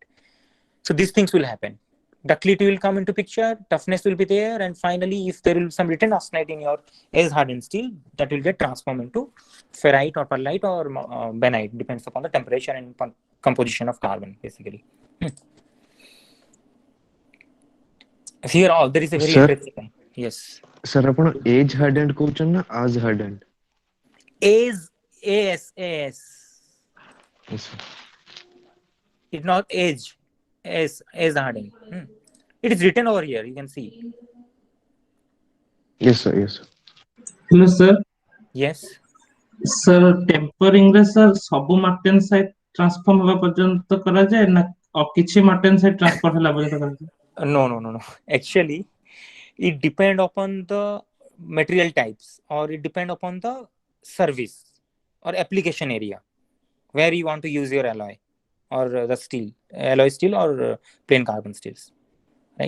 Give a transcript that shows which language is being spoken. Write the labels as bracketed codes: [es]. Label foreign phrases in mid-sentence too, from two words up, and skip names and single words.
[en] So these things will happen. Ductility will come into picture, toughness will be there, and finally, if there will be some written austenite in your as hardened steel, that will get transformed into ferrite or pearlite or benite, depends upon the temperature and composition of carbon, basically. Here, there is a very Sir? interesting. Yes. [or] Sir, ଆପଣ [en] age hardened [or] କହୁଛନ୍ତି ନା [en] as hardened? AS. Yes, sir. It's not age. As hardened. It is written over here. You can see. Yes, sir. Yes, sir. Hello, sir. Yes. Sir, tempering [or] रे sir ସବୁ [en] martensite transform [or] ହେବା ପର୍ଯ୍ୟନ୍ତ କରାଯାଏ ନା କିଛି [en] martensite transfer [or] ହେଲା ପର୍ଯ୍ୟନ୍ତ କରାଯାଏ? [en] No. Actually, it depend upon the material types, or it depend upon the service or application area where you want to use your alloy or the steel, alloy steel or plain carbon steels, right?